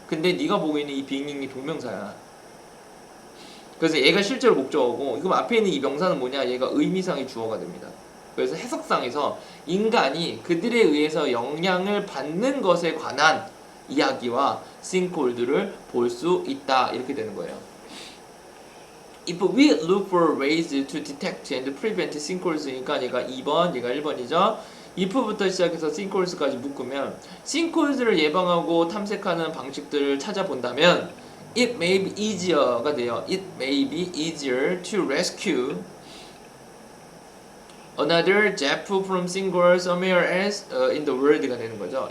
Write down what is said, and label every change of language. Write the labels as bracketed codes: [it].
[ko] 근데 네가 보고 있는 이 빙잉이 동명사야. 그래서 얘가 실제로 목적어고 그럼 앞에 있는 이 명사는 뭐냐? 얘가 의미상의 주어가 됩니다. 그래서 해석상에서 인간이 그들에 의해서 영향을 받는 것에 관한 이야기와 sinkhole들을 볼 수 있다 이렇게 되는 거예요. [en] If we look for ways to detect and prevent sinkholes니까 얘가 2번, 얘가 1번이죠. [ko] if부터 시작해서 sinkholes까지 묶으면 sinkholes를 예방하고 탐색하는 방식들을 찾아본다면 it may be easier 가 돼요. [en] It may be easier to rescue another Jeff from sinkhole somewhere else in the world가 되는 거죠.